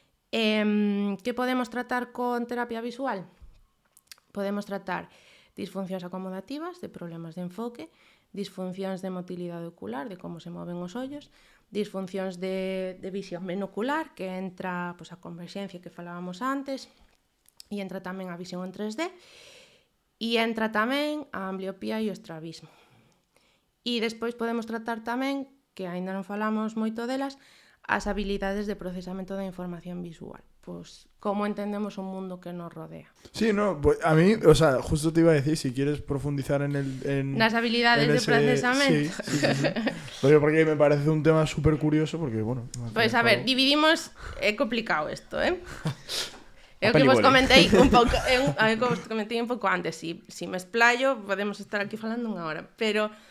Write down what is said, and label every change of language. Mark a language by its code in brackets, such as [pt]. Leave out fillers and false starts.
[gl] Que podemos tratar con terapia visual? Podemos tratar disfuncións acomodativas, de problemas de enfoque, disfuncións de motilidade ocular, de como se moven os ollos, disfuncións de visión binocular, que entra pois, a converxencia que falábamos antes, e entra tamén a visión en 3D, e entra tamén a ambliopía e o estrabismo. E despois podemos tratar tamén, que aínda non falamos moito delas, as habilidades de procesamento da información visual. [es] Pues cómo entendemos un mundo que nos rodea. Sí, no, pues a mí, o sea, justo te iba a decir, si quieres profundizar en las habilidades de procesamiento. Sí. Porque me parece un tema súper curioso, porque, bueno... Pues a ver, dividimos... [gl] É complicado isto, É o que vos comentei un pouco, un pouco antes. Si me explayo, podemos estar aquí falando unha hora, pero...